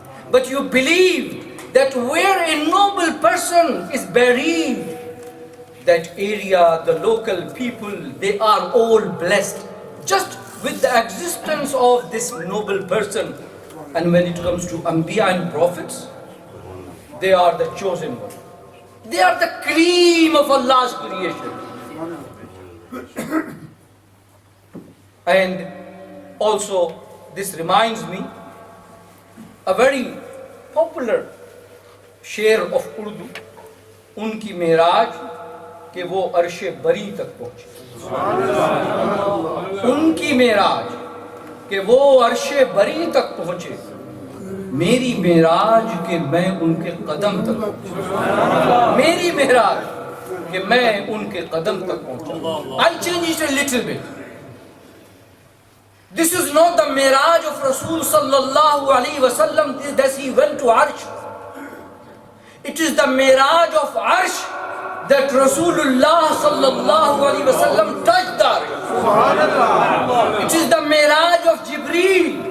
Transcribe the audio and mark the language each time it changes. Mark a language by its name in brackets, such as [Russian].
[English] But you believe that where a noble person is buried, that area, the local people, they are all blessed just with the existence of this noble person. And when it comes to Anbiya and prophets, they are the chosen one. They are the cream of Allah's creation. And also, this reminds me a very popular شعر of Urdu, [Urdu] ان کی معراج کہ وہ عرش بری تک پہنچے. ان کی معراج کہ وہ عرش بری تک پہنچے, میری معراج کہ میں ان کے قدم تک پہنچا. میری معراج کہ میں ان کے قدم تک پہنچا. [English] I change it a little bit. This is not the Miraj of Rasul sallallahu alayhi wa sallam that he went to Arsh. It is the Miraj of Arsh that Rasulullah sallallahu alayhi wa sallam touched the Arsh. It is the Miraj of Jibreel